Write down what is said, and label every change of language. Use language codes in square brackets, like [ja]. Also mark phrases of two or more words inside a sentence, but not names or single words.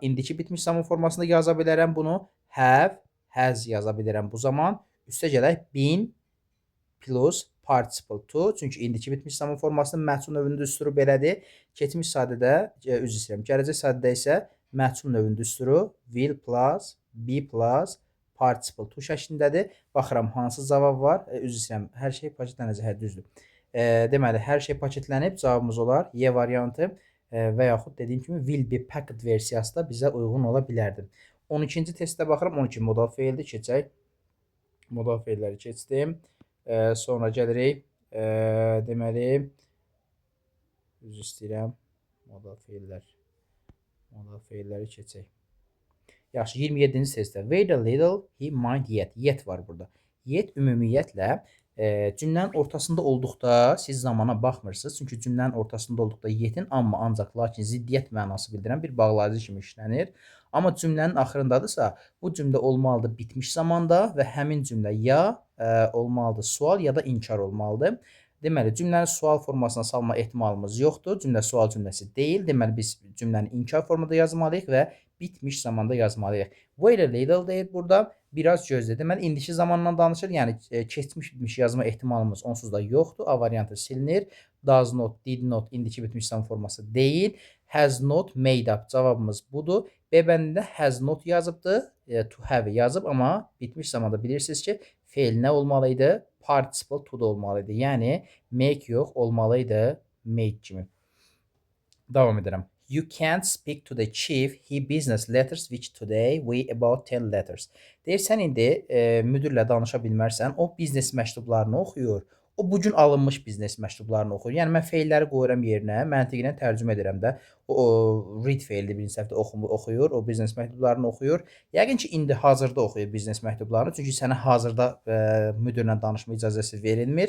[az] İndiki bitmiş zaman formasında yaza bilərəm bunu. [en] Have, has [az] yaza bilərəm bu zaman. Üstə gələk [en] been plus participle to. [az] Çünki indiki bitmiş zaman formasının məhsul növünün düsturu belədir. Keçmiş sadədə, üzr istəyirəm, gələcək sadədə isə məhsul növünün düsturu [en] will plus, be plus, participle to [az] şəklindədir. Baxıram hansı cavab var. Üzr istəyirəm, hər şey paketlənəcək, düzdür. Deməli, hər şey paketlənib cavabımız olar Y variantı və yaxud dediyim kimi [en] will be packed [az] versiyası da bizə uyğun ola bilərdi. 12-ci testdə baxıram, 12 modal feildir, keçək. Modal feilləri keçdim. Sonra gəlirik, deməli, üzr istəyirəm, modal feilləri keçək. Yaxşı, 27-ci testdə, [en] wait a little, he might yet, yet [az] var burada. Yet ümumiyyətlə, cümlənin ortasında olduqda siz zamana baxmırsınız. Çünki cümlənin ortasında olduqda yetin, amma ancaq, lakin ziddiyyət mənası bildirən bir bağlayıcı kimi işlənir. Amma cümlənin axırındadırsa, bu cümlə olmalıdır bitmiş zamanda və həmin cümlə ya olmalıdır sual ya da inkar olmalıdır. Deməli, cümləni sual formasına salma ehtimalımız yoxdur. Cümlə sual cümləsi deyil. Deməli, biz cümləni inkar formada yazmalıyıq və bitmiş zamanda yazmalıyıq. [en] Wait a little [az] deyir burada. Biraz gözlə. Deməli, indiki zamandan danışır. Yəni, keçmiş bitmiş yazma ehtimalımız onsuz da yoxdur. A variantı silinir. [en] Does not, did not, [az] indiki bitmiş zaman forması deyil. [en] Has not, made up [az] cavabımız budur. B bəndində [en] has not [az] yazıbdır. [en] To have [az] yazıb, amma bitmiş zamanda bilirsiniz ki, feil nə olmalıydı? Participle to da olmalıydı. Yəni, make yox, olmalıydı made kimi. Davam edirəm. [en] You can't speak to the chief. He business letters which today we about 10 letters. [az] Deyir, sən indi müdürlə danışa bilmərsən. O biznes məktublarını oxuyur. O bugün alınmış biznes məktublarını oxuyur. Yəni, mən feilləri qoyuram yerinə, məntiqlə tərcümə edirəm də. O read feilli birinci səhvdə oxuyur, o biznes məktublarını oxuyur. Yəqin ki, indi hazırda oxuyur biznes məktublarını. Çünki sənə hazırda müdürlə danışma icazəsi verilmir.